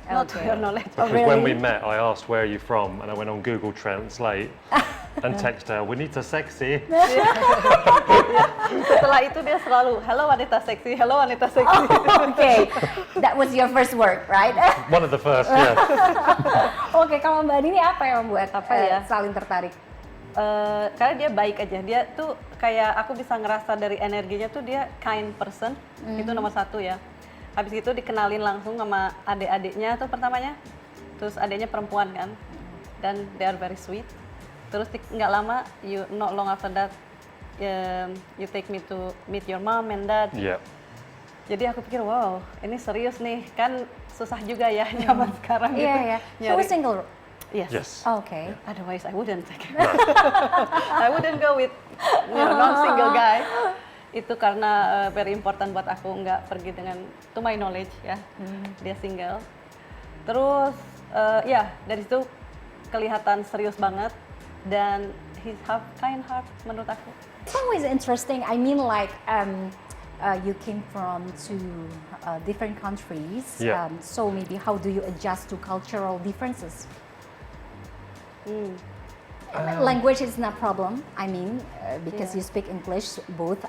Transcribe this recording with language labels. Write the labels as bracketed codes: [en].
[en] Not to your knowledge. Oh, Because when we really? met, I asked where are you from, and I went on Google Translate and texted her, "We need to sexy." [id] Setelah itu dia selalu, hello wanita seksi, hello wanita seksi. [en] Okay, that was your first word, right? One of the first, yeah. [id] Oke, kalau Mbak Nini apa yang membuat Apa ya? saling tertarik? Karena dia baik aja, dia tuh kayak aku bisa ngerasa dari energinya tuh dia [en] kind person, [id] itu nomor satu ya. Habis itu dikenalin langsung sama adik-adiknya tuh pertamanya, terus adiknya perempuan kan, dan [en] they are very sweet. [id] Terus nggak lama, [en] not long after that, you take me to meet your mom and dad. Yeah. [id] Jadi aku pikir wow, ini serius nih, kan susah juga ya zaman sekarang gitu. Iya, ya. [en] So we're single. Yes. Yes. Okay. Otherwise, I wouldn't. I wouldn't go with non-single guy. [id] Itu karena [en] very important [id] buat aku, nggak pergi dengan, [en] to my knowledge [id] ya, dia single. Terus ya dari situ kelihatan serius banget dan [en] he have kind heart [id] menurut aku. [en] It's always interesting. I mean, like you came from two different countries. Yeah. So maybe how do you adjust to cultural differences? Language is not problem. I mean, because you speak English both.